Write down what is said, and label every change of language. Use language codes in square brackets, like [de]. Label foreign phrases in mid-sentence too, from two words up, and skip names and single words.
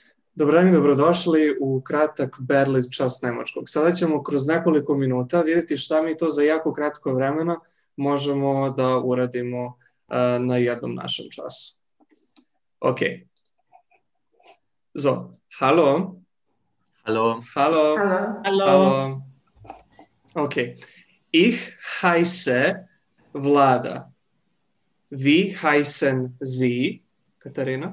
[sr] Dobar dan i dobrodošli u kratak Berlitz čas nemačkog. Sada ćemo kroz nekoliko minuta vidjeti šta mi to za jako kratko vremena možemo da uradimo na jednom našem času. [de] Ok. So, hallo. Hallo. Hallo. Hallo. Hallo. Hallo. Ok. Ich heiße Vlada. Wie heißen Sie, Katharina?